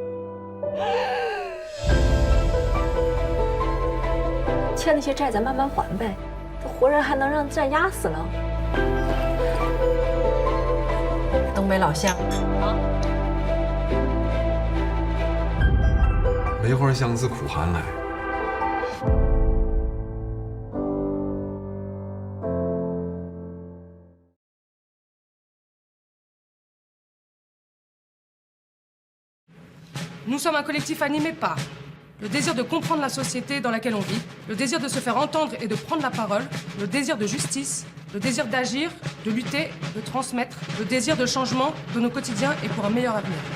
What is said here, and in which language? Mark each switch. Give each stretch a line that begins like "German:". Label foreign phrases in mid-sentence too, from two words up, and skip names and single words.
Chinese: 欠那些债咱慢慢还呗，这活人还能让债压死了？东北老乡啊，梅花香自苦寒来。
French: Nous sommes un collectif animé par le désir de comprendre la société dans laquelle on vit, le désir de se faire entendre et de prendre la parole, le désir de justice, le désir d'agir, de lutter, de transmettre, le désir de changement de nos quotidiens et pour un meilleur avenir.